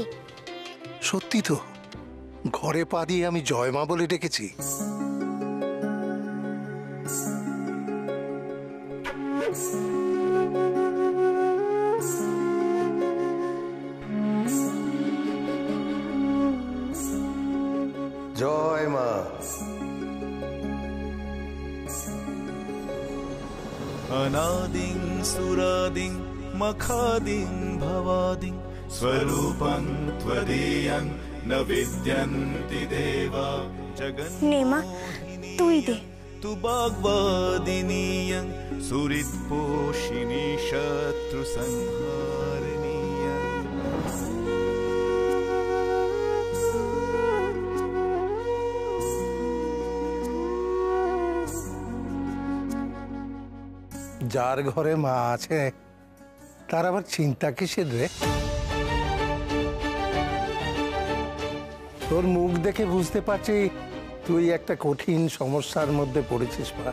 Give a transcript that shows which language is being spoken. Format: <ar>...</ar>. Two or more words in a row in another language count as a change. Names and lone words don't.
<bn>সত্যি তো, ঘরে পা দিয়ে আমি জয় মা বলে ডেকেছি। জয় মা।</bn> <sa>अनादिं सुरादिं मखादिं भवादिं स्वरूपं त्वदीयं न विद्यन्ति देवा</sa> <bn>নে মা, তুই দে।</bn> <sa>तु वाग्वादिनीयं सुहृत्पोषिणी शत्रुसंहारिणीयं</sa> <bn>যার ঘরে মা আছে তার আবার চিন্তা কিসের রে? তোর মুখ দেখে বুঝতে পারছি তুই একটা কঠিন সমস্যার মধ্যে পড়েছিস মা।</bn>